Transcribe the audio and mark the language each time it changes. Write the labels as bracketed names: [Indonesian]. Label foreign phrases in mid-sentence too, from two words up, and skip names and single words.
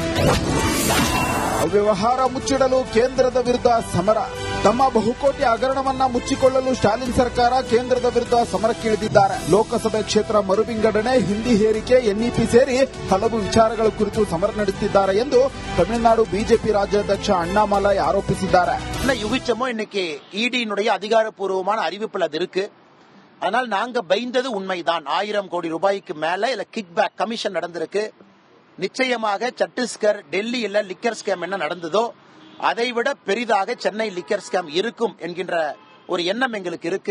[Kannada] ಅವ್ಯವಹಾರ ಮುಚ್ಚಿಡಲು ಕೇಂದ್ರದ ವಿರುದ್ಧ ಸಮರ. ತಮ್ಮ ಬಹುಕೋಟಿ ಹಗರಣವನ್ನ ಮುಚ್ಚಿಕೊಳ್ಳಲು ಸ್ಟಾಲಿನ್ ಸರ್ಕಾರ ಕೇಂದ್ರದ ವಿರುದ್ಧ ಸಮರಕ್ಕಿಳಿದಿದ್ದಾರೆ. ಲೋಕಸಭೆ ಕ್ಷೇತ್ರ ಮರು ವಿಂಗಡಣೆ, ಹಿಂದಿ ಹೇರಿಕೆ, ಎನ್ಇಪಿ ಸೇರಿ ಹಲವು ವಿಚಾರಗಳ ಕುರಿತು ಸಮರ ನಡೆಸುತ್ತಿದ್ದಾರೆ ಎಂದು ತಮಿಳುನಾಡು ಬಿಜೆಪಿ ರಾಜ್ಯಾಧ್ಯಕ್ಷ அண்ணாமலை ஆரோபிச்சிட்டாரு. [Tamil] யுகிச்சமோ இன்னைக்கு ஈடியினுடைய அதிகாரப்பூர்வமான அறிவிப்புல அது இருக்கு. ஆனால் நாங்க பயந்தது உண்மைதான். 1000 கோடி ரூபாய்க்கு மேல இல்ல [English] kick back commission [Tamil] நடந்திருக்கு. நிச்சயமாக சத்தீஸ்கர், டெல்லியில [English] liquor scam [Tamil] என்ன நடந்ததோ அதைவிட பெரிதாக சென்னை [English] liquor scam [Tamil] இருக்கும் என்கின்ற ஒரு எண்ணம் எங்களுக்கு இருக்கு.